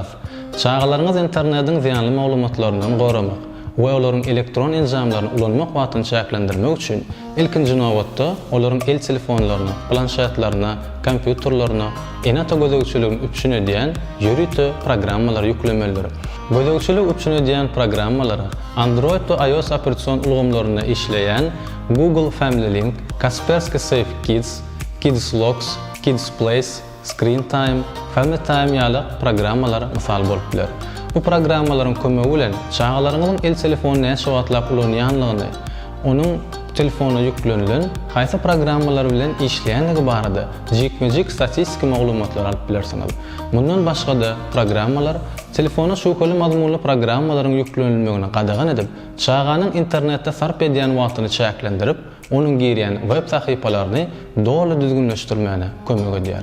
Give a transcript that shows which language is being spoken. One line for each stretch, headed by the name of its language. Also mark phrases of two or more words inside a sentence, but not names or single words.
Turkmen: Çağalaryňyz internetiň ziyanly maglumatlaryndan goramak we olaryň elektron enjamlaryny ulanmak wagtyny çäklendirmek üçin ilkinji nowatda olaryň el telefonlaryna, planşetlaryna, kompýuterlaryna enata gözegçiligini üpçün edýän ýörüte programmalar ýüklemelidir. Gözegçilik üpçün edýän programmalary Android we iOS operatsion ulgamlaryna işleýän Google Family Link, Kaspersky Safe Kids, Kids Locks, Kids Place, Screen Time, Family Time ýaly programmalar mysal bolup biler. Bu programmalaryň kömegi bilen çağalaryňyzyň el telefonyny näçe wagtlap ulanýanlygyny, onuň telefona yüklenilen haýsy programmalar bilen işleýänligi barada jikmejik statistik maglumatlar alyp bilersiňiz. Mundan başga da programmalar telefona şukaly mazmunly programmalaryň yüklenilmegini gadagan edip, çağanyň internetde sarp edýän wagtyny çäklendirip, onuň girýän web sahypalaryny dogry düzgünleşdirmäne kömek edýär.